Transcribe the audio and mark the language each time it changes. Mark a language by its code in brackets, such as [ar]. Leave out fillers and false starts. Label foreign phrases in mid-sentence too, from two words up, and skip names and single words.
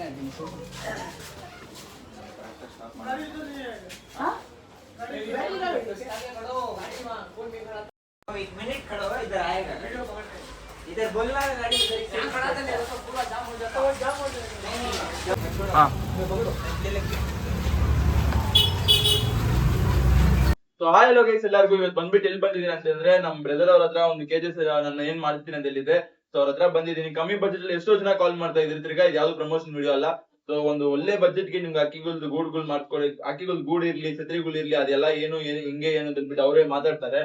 [hi] एक मिनट खड़ा हो, इधर आएगा, इधर बोलना गाड़ी इधर खड़ा था, मेरा तो पूरा जाम हो जाता है, जाम हो जाएगा। हाँ [kn] ಸೊ [en] hi hello guys, [kn] ಎಲ್ಲರಿಗೂ ಇವತ್ತು ಬಂದ್ಬಿಟ್ಟು ಎಲ್ಲಿ ಬಂದಿದ್ದೀನಿ ಅಂತಂದ್ರೆ ನಮ್ಮ ಬ್ರದರ್ ಅವ್ರ ಹತ್ರ ಒಂದು ಕೆಜಸ್ ನಾನು ಏನ್ ಮಾಡ್ತೀನಿ ಅಂತ ಹೇಳಿದ್ದೆ. ಸೊ ಅವ್ರ ಹತ್ರ ಬಂದಿದ್ದೀನಿ. ಕಮ್ಮಿ ಬಜೆಟ್ ಅಲ್ಲಿ ಎಷ್ಟೋ ಜನ ಕಾಲ್ ಮಾಡ್ತಾ ಇದ್ರಿ. ತಿರ್ಗಾ ಇದು ಯಾವ್ದು [en] promotion video [kn] ಅಲ್ಲ. ಸೊ ಒಂದು ಒಳ್ಳೆ ಬಜೆಟ್ ಗೆ ನಿಮ್ಗೆ ಅಕ್ಕಿಗಳ್ದು ಗೂಡ್ಗಳು ಮಾಡ್ಕೊಳ್ಳಿ, ಅಕ್ಕಿಗಳ್ದು ಗೂಡ್ ಇರ್ಲಿ, ಛತ್ರಿಗಳು ಇರ್ಲಿ, ಅದೆಲ್ಲ ಏನು ಹಿಂಗೆ ಏನು ಅಂತ ಅಂದ್ಬಿಟ್ಟು ಅವರೇ ಮಾತಾಡ್ತಾರೆ.